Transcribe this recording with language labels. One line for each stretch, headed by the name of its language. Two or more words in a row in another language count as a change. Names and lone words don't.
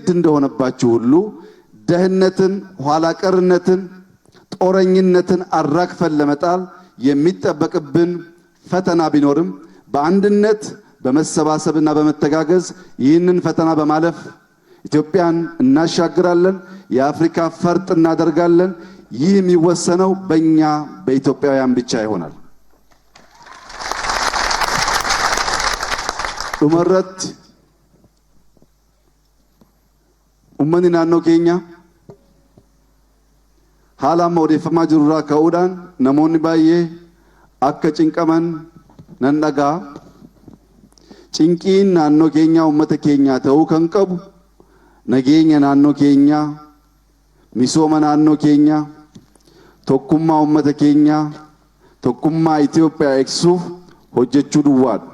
Amharic: እንደሆነባችሁ ሁሉ ደህነትን፣ ኋላ ቀርነትን፣ ጦረኝነትን አራግፈን ለመጣል የሚጠበቅብን ፈተና ቢኖርም በአንድነት በመሰባሰብና በመተጋገዝ ይህንን ፈተና በማለፍ ኢትዮጵያን እናሻግራለን። የአፍሪካ ፈርጥ እናደርጋለን። ይህ የሚወሰነው በእኛ በኢትዮጵያውያን ብቻ ይሆናል። ኡመረት
Oromo: uummanni naannoo keenyaa haala odeeffamaa jirurraa ka'uudhaan namoonni baay'ee akka cinqaman nan dhagaa. Cinqiin naannoo keenyaa uummata keenyaa ta'uu kan qabu nageenya naannoo keenyaa, misooma naannoo keenyaa, tokkummaa uummata keenyaa, tokkummaa Itoophiyaa eegsuuf hojjechuu duwwaadha.